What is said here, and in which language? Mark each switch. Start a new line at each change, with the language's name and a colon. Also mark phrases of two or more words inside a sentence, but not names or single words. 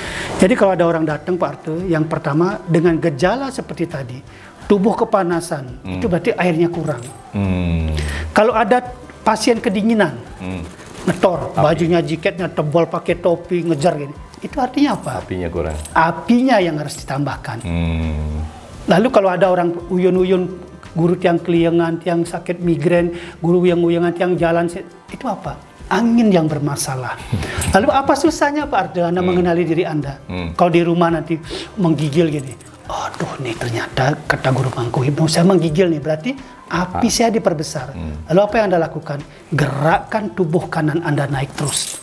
Indonesian: Jadi kalau ada orang datang, Pak Arte, yang pertama dengan gejala seperti tadi, tubuh kepanasan, itu berarti airnya kurang. Kalau ada pasien kedinginan, ngetor, bajunya, jaketnya tebal, pakai topi, ngejar gini, itu artinya apa? Apinya kurang. Apinya yang harus ditambahkan. Lalu kalau ada orang uyun-uyun,
Balinese: guru tiang keliengan, tiang sakit migrain, guru yang uyangan, tiang jalan,
Indonesian: itu apa? Angin yang bermasalah. Lalu apa susahnya, Pak Arde, Anda mengenali diri Anda? Kalau di rumah nanti menggigil gini, aduh nih ternyata kata guru Mangku Hipno, saya menggigil nih, berarti api saya diperbesar. Lalu apa yang Anda lakukan? Gerakkan tubuh kanan Anda naik terus.